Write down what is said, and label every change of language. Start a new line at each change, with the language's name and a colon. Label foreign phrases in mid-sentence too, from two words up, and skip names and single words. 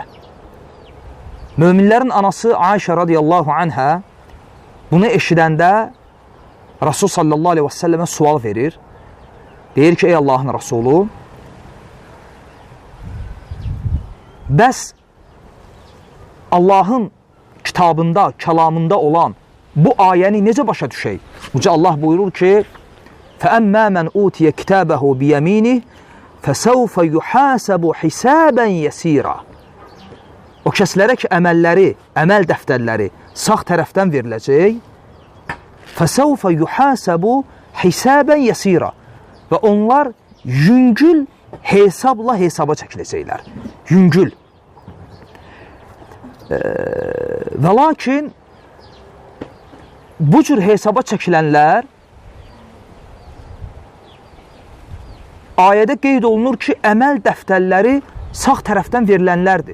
Azerbaijani: Möminlərin anası Ayşə
Arabic: رضي الله عنها
Azerbaijani: bunu eşidəndə Rasul
Arabic: صلى الله عليه وسلم
Azerbaijani: sual verir. Deyir ki, ey Allahın Rasulü, bəs Allahın kitabında, kəlamında olan bu ayəni necə başa düşək? Uca Allah buyurur ki,
Arabic: فَأَمَّا مَنْ أُوتِيَ كِتَابَهُ بِيَمِينِهِ فَسَوْفَ يُحَاسَبُ حِسَابًا يَسِيرًا.
Azerbaijani: O kəslərə ki, əməlləri, əməl dəftərləri sağ tərəfdən veriləcək.
Arabic: فَسَوْفَ يُحَاسَبُ حِسَابًا يَسِيرًا.
Azerbaijani: Və onlar yüngül hesabla hesaba çəkiləcəklər. Yüngül. Və lakin bu cür hesaba çəkilənlər ayədə qeyd olunur ki, əməl dəftərləri sağ tərəfdən verilənlərdir.